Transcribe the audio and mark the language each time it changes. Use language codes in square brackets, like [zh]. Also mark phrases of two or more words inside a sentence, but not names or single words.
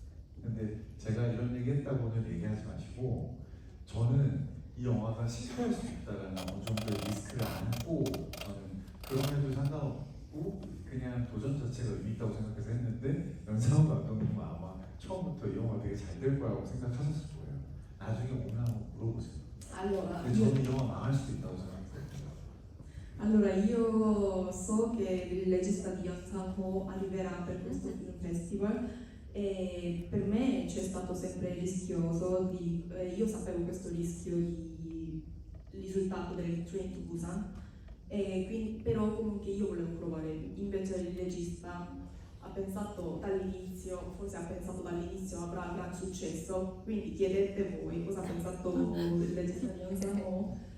[ko] 근데 제가 이런 얘기 했다고는 얘기하지 마시고, 저는 이 영화가 실패할 수 있다라는 어느 정도의 리스크를 안고 저는 그럼에도 상관없고 그냥 도전 자체가 의미 있다고 생각해서 했는데, 연상훈 감독님은 아마 처음부터 이 영화 되게 잘 될 거라고 생각하셨을 거예요. 나중에 오면 한번 물어보세요. Allora, 근데 저는 이 영화 망할 수도 있다고 생각해요. [it] Allora, io so che il regista di Yonsako arriverà per questo film festival e per me c'è stato sempre rischioso, io sapevo questo rischio di risultato del Train to Busan, però comunque io volevo provare, invece il regista ha pensato dall'inizio, forse ha pensato dall'inizio avrà gran successo, quindi chiedete voi cosa ha pensato il regista di Yonsako.